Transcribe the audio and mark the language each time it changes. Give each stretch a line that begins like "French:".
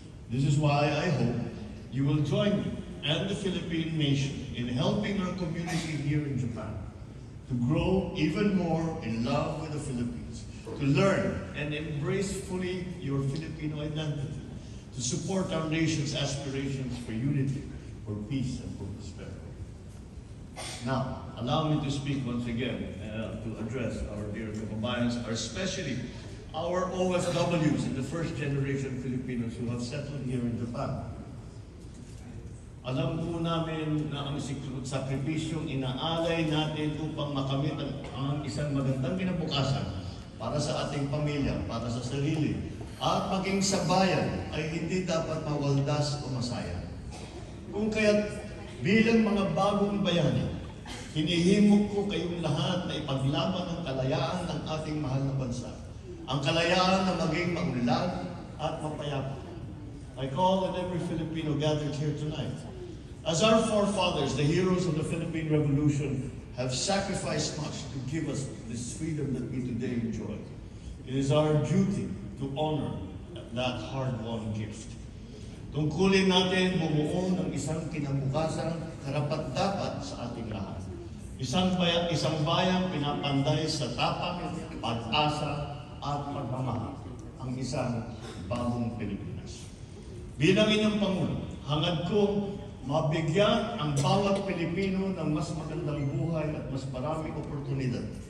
English: This is why I hope you will join me and the Philippine nation in helping our community here in Japan to grow even more in love with the Philippines, to learn and embrace fully your Filipino identity, to support our nation's aspirations for unity, for peace, and for prosperity. Now, allow me to speak once again to address our dear kababayans, especially our OFWs and the first generation Filipinos who have settled here in Japan.
Filipino: Alam po namin na ang sakripisyong inaalay natin upang makamit ang isang magandang kinabukasan para sa ating pamilya, para sa sarili, at maging sa bayan ay hindi dapat mawaldas o masayang. Kung kaya't bilang mga bagong bayani, hinihimok ko kayong lahat na ipaglaban ang kalayaan ng ating mahal na bansa. Ang kalayaan na maging maunlad at mapayapa.
English: I call on every Filipino gathered here tonight. As our forefathers, the heroes of the Philippine Revolution, have sacrificed much to give us this freedom that we today enjoy, it is our duty to honor that hard-won gift.
Filipino: Tungkulin natin bumuo ng isang kinabukasan karapat-dapat sa ating lahat. Isang bayang pinapanday sa tapang, pag-asa, at pagmamahal. Ang isang bagong Pilipinas. Bilang inyong Pangulo, hangad ko mabigyan ang bawat Pilipino ng mas magandang buhay at mas maraming oportunidad.